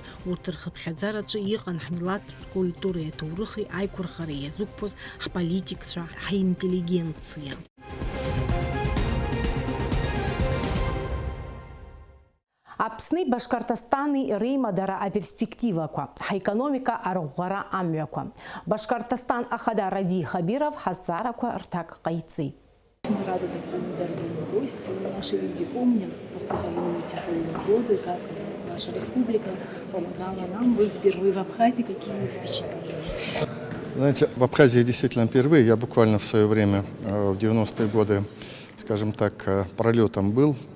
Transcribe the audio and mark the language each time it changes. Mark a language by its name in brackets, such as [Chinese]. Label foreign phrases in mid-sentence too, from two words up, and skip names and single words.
[Abkhazian] Урҭ рхыԥхьаӡараҿы иҟан ҳмилаҭтә культуреи аҭоурыхи аиқәырхареи иазықәԥоз ҳполитикцәа, ҳинтеллигенциа. Аԥсни Башкортостани реимадара аперспективақәа, ҳаекономика арӷәӷәара амҩақәа. Башкортостан ахада Ради Хабиров ҳазҵаарақәа рҭак ҟаиҵеит. [Russian] Мы рады такому дорогому гостю. Наши люди помнят послевоенные тяжелые годы, как наша республика помогала нам. Вы впервые в Абхазии. Какие впечатления? Знаете, в Абхазии действительно впервые. Я буквально в свое время, в 90-е годы, скажем так, пролетом был.